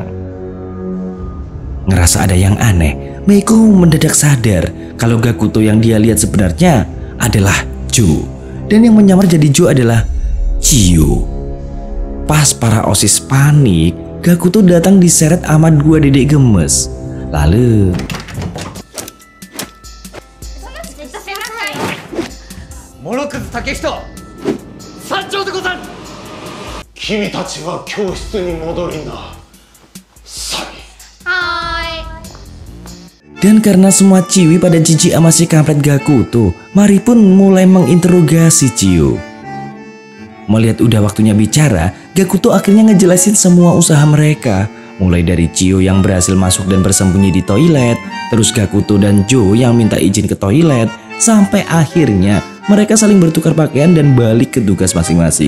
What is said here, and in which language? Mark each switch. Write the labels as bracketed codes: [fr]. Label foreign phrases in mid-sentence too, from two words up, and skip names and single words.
[id] Ngerasa ada yang aneh, Meiko mendadak sadar kalau Gakuto yang dia lihat sebenarnya adalah Jo, dan yang menyamar jadi Jo adalah Chiyo. Pas para OSIS panik, Gakuto datang diseret sama dua dedek gemes. Lalu [ja] 諸葛武人山頂でござる。君たちは教室に戻りなさい。 [id] Dan karena semua ciwi pada jijik sama si kampret Gakuto, Mari pun mulai menginterogasi Chiyo. Melihat udah waktunya bicara, Gakuto akhirnya ngejelasin semua usaha mereka. Mulai dari Chiyo yang berhasil masuk dan bersembunyi di toilet, terus Gakuto dan Jo yang minta izin ke toilet, sampai akhirnya mereka saling bertukar pakaian dan balik ke tugas masing-masing.